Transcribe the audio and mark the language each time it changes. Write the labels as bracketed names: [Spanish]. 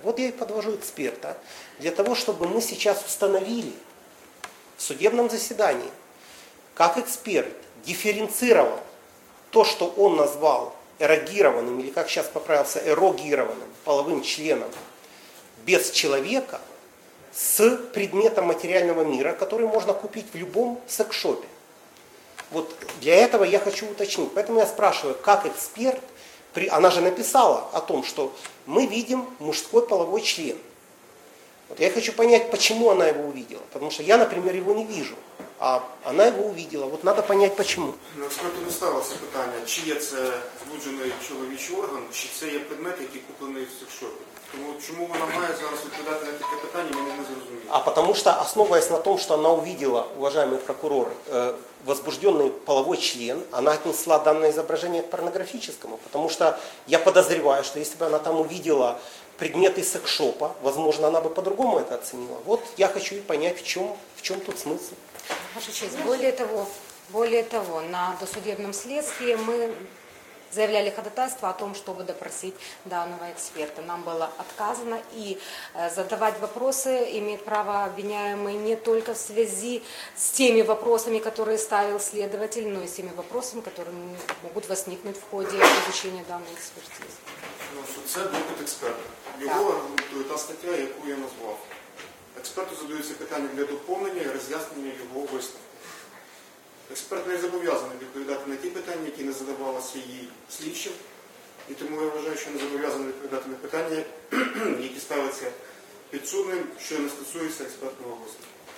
[Russian] Вот я и подвожу эксперта для того, чтобы мы сейчас установили в судебном заседании, как эксперт дифференцировал то, что он назвал эрогированным, или как сейчас поправился, эрогированным половым членом без человека, с предметом материального мира, который можно купить в любом секс-шопе. Вот для этого я хочу уточнить. Поэтому я спрашиваю, как эксперт, она же написала о том, что мы видим мужской половой член. Вот я хочу понять, почему она его увидела. Потому что я, например, его не вижу. А она его увидела. Вот надо понять, почему. [Ukrainian] На експерту не ставилося питання, чи є це збуджений чоловічий орган, чи це є предмет, який куплений в секс-шопі. Тому чому вона має зараз відповідати на таке питання, мені не зрозуміло. [Russian] А потому что, основываясь на том, что она увидела, уважаемый прокурор, возбужденный половой член, она отнесла данное изображение к порнографическому. Потому что я подозреваю, что если бы она там увидела предметы секс-шопа, возможно, она бы по-другому это оценила. Вот я хочу и понять, в чем тут смысл. Ваша честь, более того, на досудебном следствии мы заявляли ходатайство о том, чтобы допросить данного эксперта. Нам было отказано, и задавать вопросы имеет право обвиняемый не только в связи с теми вопросами, которые ставил следователь, но и с теми вопросами, которые могут возникнуть в ходе изучения данной экспертизы. Ну, что, это будет эксперт. Его аргументует та статья, [Ukrainian] яку [Russian] я назвал. [Ukrainian] Експерту задаються питання для доповнення і роз'яснення його висновку. Експерт не зобов'язаний відповідати на ті питання, які не задавалися їй слідчим. І тому я вважаю, що не зобов'язаний відповідати на питання, які ставляться підсудним, що не стосується експертного висновку.